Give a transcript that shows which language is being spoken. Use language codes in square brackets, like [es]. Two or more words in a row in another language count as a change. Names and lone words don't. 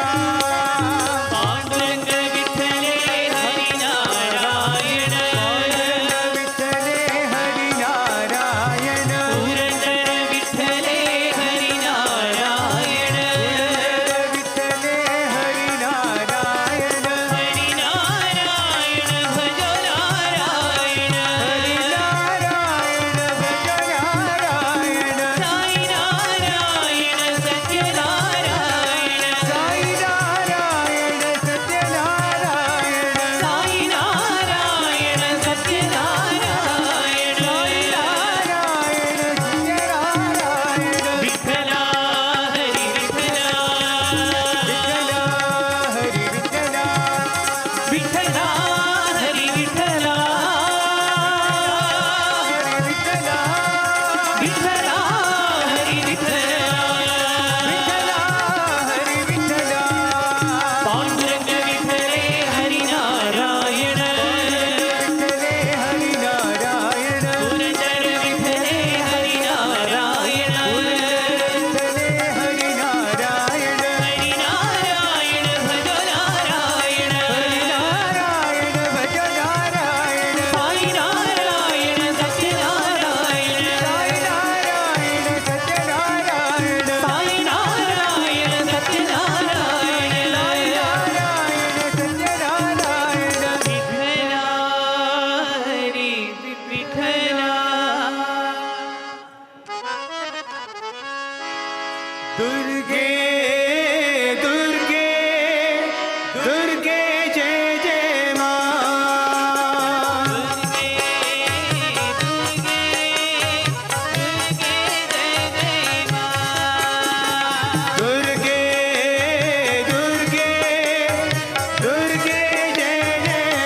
[mr] पांडुरंग विठ्ठले हरी नारायण विठ्ठले हरी नारायण पुरंदर विठ्ठले हरी नारायण विठ्ठले हरी नारायण हरी नारायण भज नारायण हरी नारायण भज नारायण साई नारायण सत्यनारायण साई नारायण सत्यनारायण साई नारायण सत्यनारायण नारायण सत्यनारायण विठ्ठला हरी विठ्ठला विठ्ठला हरी विठ्ठला विठ्ठला हरी विठ्ठला विठ्ठला हरी विठ्ठला हरी विठ्ठला विठ्ठला पांडुरंग विठ्ठले हरी नारायण विठ्ठले हरी नारायण पुरंदर विठ्ठले हरी नारायण विठ्ठले हरी नारायण हरी नारायण भज नारायण नारायण भज नारायण साई नारायण सत्यनारायण साई नारायण सत्यनारायण साई नारायण सत्यनारायण नारायण सत्यनारायण विठ्ठला हरी विठ्ठला [hi] दुर्गे दुर्गे दुर्गे जय जय मां दुर्गे दुर्गे दुर्गे जय जय